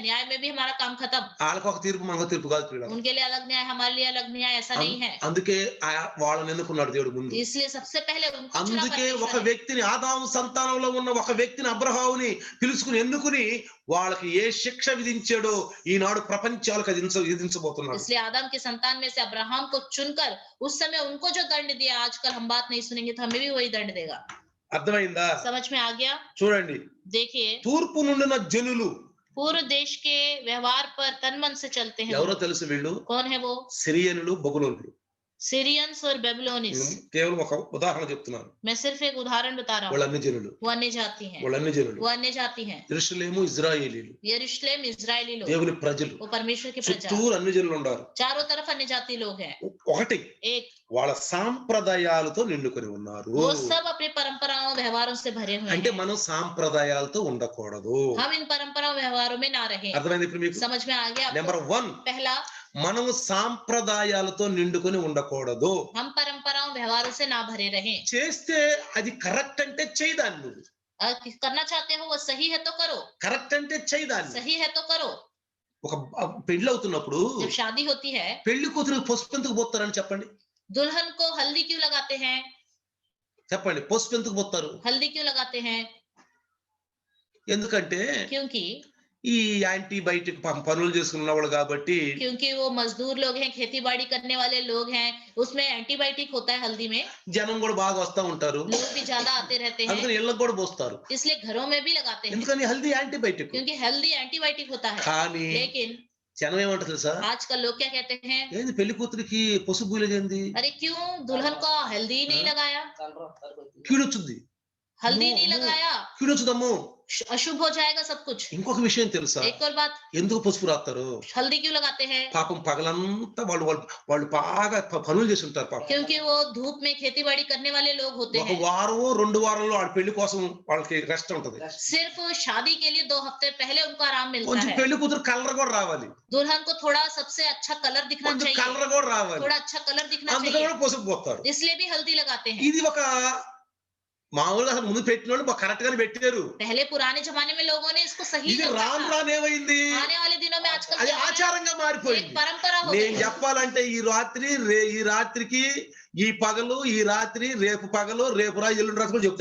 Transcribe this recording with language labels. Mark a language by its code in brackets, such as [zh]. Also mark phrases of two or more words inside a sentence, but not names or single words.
[hi] न्याय में भी हमारा काम खत्म। [te] వాళ్ళకి ఒక తీర్పు మనకు తీర్పు కాదు ప్రియులారా. [hi] उनके लिए अलग न्याय, हमारे लिए अलग न्याय, ऐसा नहीं है। [te] అందుకే వాళ్ళని ఎన్నుకున్నాడు దేవుడు ముందు. [hi] इसलिए सबसे पहले उनको चुना [te] అందుకే ఒక [hi] परमेश्वर ने। [te] వ్యక్తిని, ఆదాము సంతానంలో ఉన్న ఒక వ్యక్తిని, అబ్రహాముని పిలుచుకుని ఎన్నుకుని వాళ్ళకి ఏ శిక్ష విధించాడో ఈనాడు ప్రపంచాలకు విధించబోతున్నాడు. [hi] इसलिए आदम के संतान में से अब्राहम को चुनकर उस समय उनको जो दंड दिया, आजकल हम बात नहीं सुनेंगे तो हमें भी वही दंड देगा। [te] అర్థమైందా? [hi] समझ में आ गया? [te] చూడండి. [hi] देखिए, [te] తూర్పు నుండిన జనులు [hi] पूर्व देश के व्यवहार पर तन मन से चलते हैं। [te] ఎవరో తెలుసు? వీళ్ళు [hi] कौन है वो? [te] సిరియనులు, బబులోనులు. [hi] सीरियंस और बेबीलोनिस। [te] కేవలం ఒక ఉదాహరణ చెప్తున్నాను. [hi] मैं सिर्फ एक उदाहरण बता रहा [te] వాళ్ళు [hi] हूँ। [te] అన్ని జనులు. [hi] वो अन्य जाति हैं, [te] వాళ్ళు అన్ని జనులు. [hi] वो अन्य जाति हैं। [te] యెరూషలేము ఇజ్రాయేలీలు, [hi] यरूशलेम इजरायली लोग, [te] దేవుని ప్రజలు. [hi] वो परमेश्वर की प्रजा। [te] చుట్టూరు అన్ని జనులు ఉన్నారు. [hi] चारों तरफ अन्य जाति लोग हैं। [te] ఒకటి, [hi] एक, [te] వాళ్ళ సాంప్రదాయాలతో నిండుకొని ఉన్నారు. [hi] वो सब अपनी परंपराओं व्यवहारों से भरे हुए [te] అంటే [hi] हैं। [te] మనం సాంప్రదాయాలతో ఉండకూడదు. [hi] हम इन परंपराओं व्यवहारों में ना रहें। [te] అర్థమైంది ఇప్పుడు మీకు? [hi] समझ में आ गया आपको? [te] నెంబర్ 1, [hi] पहला, [te] మనము సాంప్రదాయాలతో నిండుకొని ఉండకూడదు. [hi] हम परंपराओं व्यवहारों से ना भरे रहें। [te] చేస్తే అది కరెక్ట్ అంటే చేయదాన్ని. నువ్వు [hi] करना चाहते हो वो सही है तो करो, [te] కరెక్ట్ అంటే చేయదాన్ని. [hi] सही है तो करो। [te] ఒక పెళ్లి అవుతున్నప్పుడు [hi] जब शादी होती है, [te] పెళ్లి కూతురు పసుపు ఎందుకు పోతారని చెప్పండి. [hi] दुल्हन को हल्दी क्यों लगाते हैं? [te] చెప్పండి, పసుపు ఎందుకు పోతారు? [hi] हल्दी क्यों लगाते हैं? [te] ఎందుకంటే [hi] क्योंकि [te] ఈ యాంటీబయాటిక్ పనులు చేసుకున్న వాళ్ళు కాబట్టి [hi] क्योंकि वो मजदूर लोग हैं, खेती बाड़ी करने वाले लोग हैं, उसमें एंटीबायोटिक होता है हल्दी में। [te] జనం కూడా బాగా వస్తా ఉంటారు. [hi] लोग भी ज्यादा आते रहते हैं, [te] అందుకని ఇళ్ళకు కూడా పోస్తారు. [hi] इसलिए घरों में भी लगाते हैं, [te] ఎందుకని హల్దీ యాంటీబయాటిక్. [hi] क्योंकि हल्दी एंटीबायोटिक होता है। [te] కానీ [hi] लेकिन [te] జనం ఏమంటారు తెలుసా? [hi] आजकल लोग क्या कहते हैं? [te] ఏంది పెళ్లి కూతురికి పసుపు పూయలేదేంది? [hi] अरे क्यों दुल्हन को हल्दी नहीं लगाया, [te] కీడొచ్చుద్ది. [hi] हल्दी नहीं लगाया, [te] కీడొచ్చుదమ్మో. [hi] अशुभ हो जाएगा सब कुछ। [te] ఇంకొక విషయం తెలుసా? [hi] एक और बात, [te] ఎందుకు పసుపు రాస్తారు? [hi] हल्दी क्यों लगाते हैं? [te] పాపం పగలంతా వాళ్ళు బాగా పనులు చేసి ఉంటారు పాపం. [hi] क्योंकि वो धूप में खेती बाड़ी करने वाले लोग होते [te] ఒక [hi] हैं। [te] వారమో 2 వారాల్లో వాళ్ళ పెళ్లి కోసం వాళ్ళకి రెస్ట్ ఉంటది. [hi] सिर्फ शादी के लिए 2 हफ्ते पहले उनको आराम मिलता [te] కొంచెం [hi] है। [te] పెళ్లి కూతురు కలర్ కూడా రావాలి. [hi] दुल्हन को थोड़ा सबसे अच्छा कलर दिखना [te] కొంచెం [hi] चाहिए, [te] కలర్ కూడా రావాలి. [hi] थोड़ा अच्छा कलर दिखना [te] అందుకని [hi] चाहिए, [te] కూడా పసుపు పోస్తారు. [hi] इसलिए भी हल्दी लगाते हैं। [te] ఇది ఒక మామూలుగా అసలు ముందు పెట్టిన వాళ్ళు కరెక్ట్ గానే పెట్టారు. [hi] पहले पुराने जमाने में लोगों ने इसको सही [te] ఇది [hi] रखा [te] రాను [hi] था। [te] రాను ఏమైంది? [hi] आने वाले दिनों में आजकल [te] అది [hi] क्या हो रहा है? [te] ఆచారంగా [hi] एक [te] మారిపోయింది. [hi] परंपरा हो [te] నేను [hi] गई। [te] చెప్పాలంటే ఈ రాత్రికి ఈ పగలు, ఈ రాత్రి, రేపు పగలు, రేపు రా, ఎల్లుండి రాత్రి కూడా చెప్తా.